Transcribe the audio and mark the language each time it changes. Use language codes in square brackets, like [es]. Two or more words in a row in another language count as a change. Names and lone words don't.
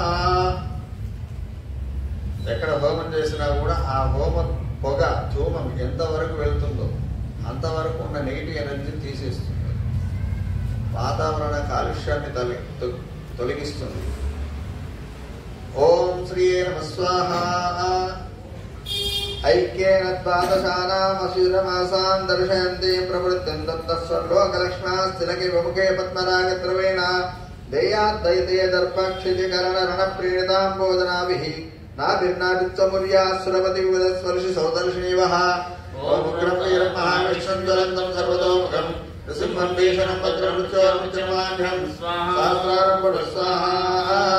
[te] ఎక్కడ హోమం చేసినా కూడా ఆ హోమ పొగ ధూమం ఎంతవరకు వెళ్తుందో అంతవరకు ఉన్న [en] negative energy [te] తీసేస్తుంది. వాతావరణ కాలుష్యాన్ని తొలగిస్తుంది. [sa] ॐ श्री नमः स्वाहा. ऐक्येन द्वादशानामशिरमासान् दर्शयन्ति प्रवृत्तिं दत्तस्वर्लोकलक्ष्म्यास्तिलके विमुखे पद्मरागद्रवेण देयाद्दैते दर्पक्षितिकरणरणप्रीणितां बोधनाभिः नाभिर्नाभित्वमुर्याः सुरपतिविदस्पर्शि सौदर्शिनीवः ॐ उग्रं वीरमहाविष्णुं ज्वलन्तं सर्वतोमुखं नृसिंहं भीषणं वज्रमृत्योर्मुच्यमाभ्यं सहस्रारं स्वाहा